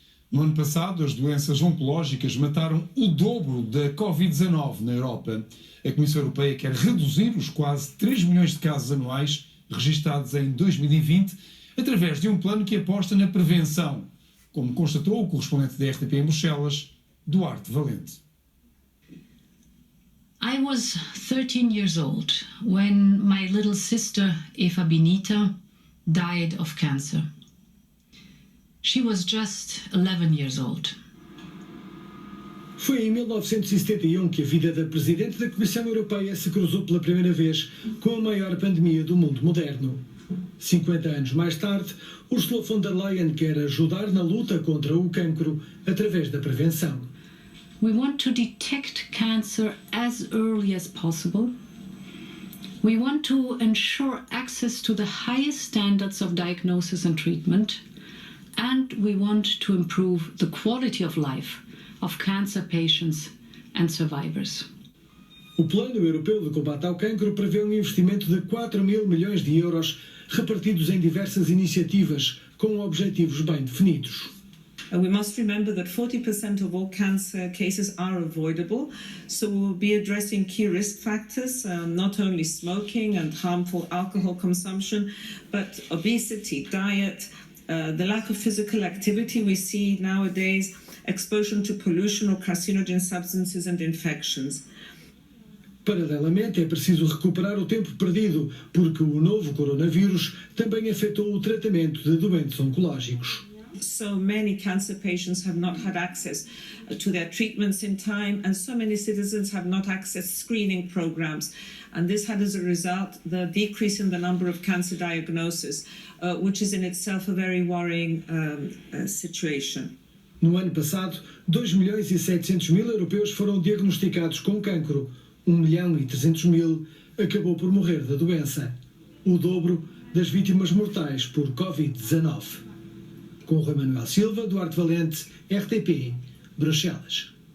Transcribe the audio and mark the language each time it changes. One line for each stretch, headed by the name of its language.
Portuguese: No ano passado, as doenças oncológicas mataram o dobro da Covid-19 na Europa. A Comissão Europeia quer reduzir os quase 3 milhões de casos anuais registados em 2020 através de um plano que aposta na prevenção, como constatou o correspondente da RTP em Bruxelas, Duarte Valente.
English: I was 13 years old when my little sister Eva Benita died of cancer. She was just 11 years old.
Portuguese: Foi em 1971 que a vida da Presidente da Comissão Europeia se cruzou pela primeira vez com a maior pandemia do mundo moderno. 50 anos mais tarde, Ursula von der Leyen quer ajudar na luta contra o cancro através da prevenção.
English: We want to detect cancer as early as possible. We want to ensure access to the highest standards of diagnosis and treatment. And we want to improve the quality of life of cancer patients and survivors.
Portuguese: O Plano Europeu de Combate ao Cancro prevê um investimento de 4.000 milhões de euros repartidos em diversas iniciativas com objetivos bem definidos.
English: We must remember that 40% of all cancer cases are avoidable, so we will be addressing key risk factors, not only smoking and harmful alcohol consumption, but obesity, diet, the lack of physical activity we see nowadays, exposure to pollution or carcinogen substances and infections.
Portuguese: Paralelamente, é preciso recuperar o tempo perdido, porque o novo coronavírus também afetou o tratamento de doentes oncológicos.
English: So many cancer patients have not had access to their treatments in time, and so many citizens have not accessed screening programs. And this had as a result the decrease in the number of cancer diagnoses, which is in itself a very worrying situation.
Portuguese: No ano passado, 2.700.000 europeus foram diagnosticados com cancro. 1.300.000 acabou por morrer da doença. O dobro das vítimas mortais por Covid-19. Com Rui Manuel Silva, Duarte Valente, RTP, Bruxelas.